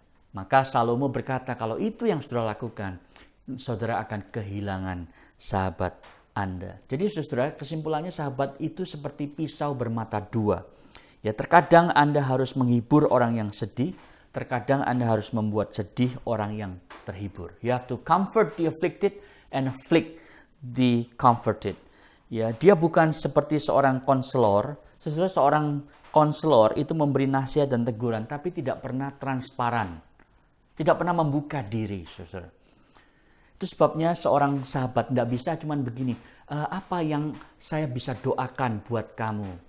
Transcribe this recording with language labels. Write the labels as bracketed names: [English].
[Indonesian] Maka Salomo berkata, kalau itu yang saudara lakukan, saudara akan kehilangan sahabat Anda. Jadi saudara, kesimpulannya sahabat itu seperti pisau bermata dua. Ya, terkadang Anda harus menghibur orang yang sedih, terkadang Anda harus membuat sedih orang yang terhibur. [English] You have to comfort the afflicted and afflict the comforted. [Indonesian] Ya, dia bukan seperti seorang konselor. Saudara, seorang konselor itu memberi nasihat dan teguran, tapi tidak pernah transparan. Tidak pernah membuka diri, saudara. Itu sebabnya seorang sahabat tidak bisa cuman begini, apa yang saya bisa doakan buat kamu?